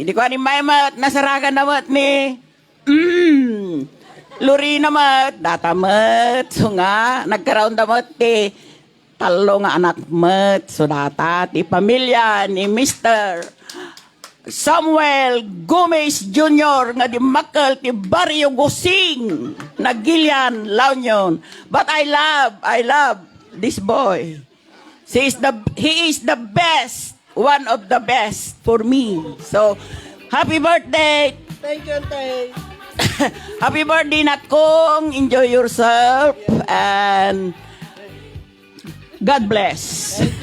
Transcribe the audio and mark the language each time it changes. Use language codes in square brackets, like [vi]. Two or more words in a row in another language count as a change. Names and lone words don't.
[ilo] Idi kuani may nasaragan namat ni Luri namat, datamat, so nga, nagkaroon damat ti talo nga anak mat, so data, ti pamilya ni Mr. Samuel Gomez Jr. nga di makal ti Barrio Gusing, Nagilian, La Union. [en] But I love this boy. He is the best, one of the best for me. So, happy birthday! Thank you, Tay. Happy birthday, Natkong. Enjoy yourself. And God bless.